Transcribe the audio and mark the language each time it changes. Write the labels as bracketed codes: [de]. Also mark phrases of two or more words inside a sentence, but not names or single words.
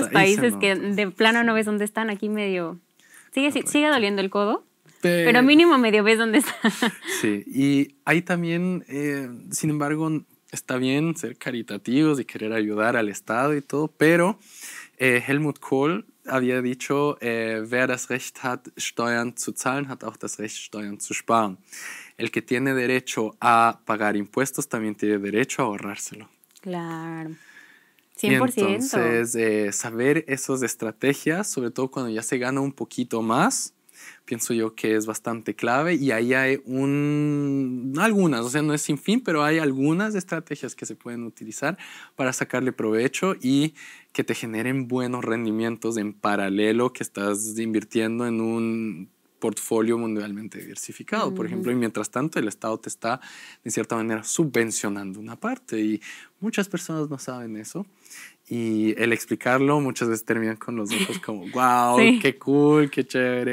[es] otros países que de plano no ves dónde están, aquí medio... Sigue doliendo el codo, pero mínimo medio ves dónde está. Sí, y ahí también, sin embargo, está bien ser caritativos y querer ayudar al Estado y todo, pero Helmut Kohl había dicho, [de] wer das Recht hat, Steuern zu zahlen, hat auch das Recht, Steuern zu sparen. [es] El que tiene derecho a pagar impuestos también tiene derecho a ahorrárselo. Claro. 100%. Y entonces, saber esas estrategias, sobre todo cuando ya se gana un poquito más, pienso yo que es bastante clave. Y ahí hay algunas, o sea, no es sin fin, pero hay algunas estrategias que se pueden utilizar para sacarle provecho y que te generen buenos rendimientos en paralelo que estás invirtiendo en un portfolio mundialmente diversificado, por ejemplo, y mientras tanto el Estado te está, de cierta manera, subvencionando una parte y muchas personas no saben eso y el explicarlo muchas veces terminan con los ojos como wow, sí, qué cool, qué chévere.